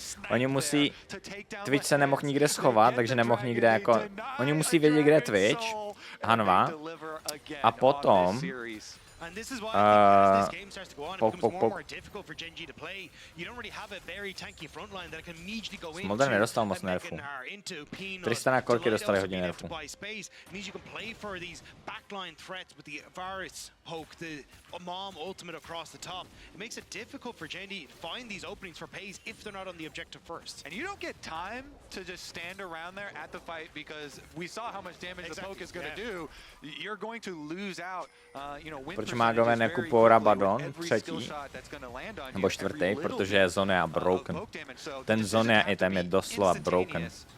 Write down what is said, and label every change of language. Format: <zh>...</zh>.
<cs>Oni musí, Twitch se nemohl nikde schovat, takže nemohl nikde jako, oni musí vědět, kde je Twitch, Hanwha, a potom</cs> <en>And this is why as this game starts to go on, it becomes more and more difficult for Gen.G to play. You don't really have a very tanky frontline that can immediately go</en> <cs>Smolder nedostal moc nerfů. Tristana a Corki dostali hodně nerfů.</cs> <en>Means you can play for these backline threats with the Varus poke, the Mom ultimate across the top. It makes it difficult for Gen.G to find these openings for Pays if they're not on the objective first. And you don't get time to just stand around there at the fight because we saw how much damage the poke is going to do. You're going to lose out,</en> <cs>Proč Mágové nekupují Rabadon třetí nebo čtvrtý, protože je Zonia broken. Ten Zonia item je doslova broken.</cs>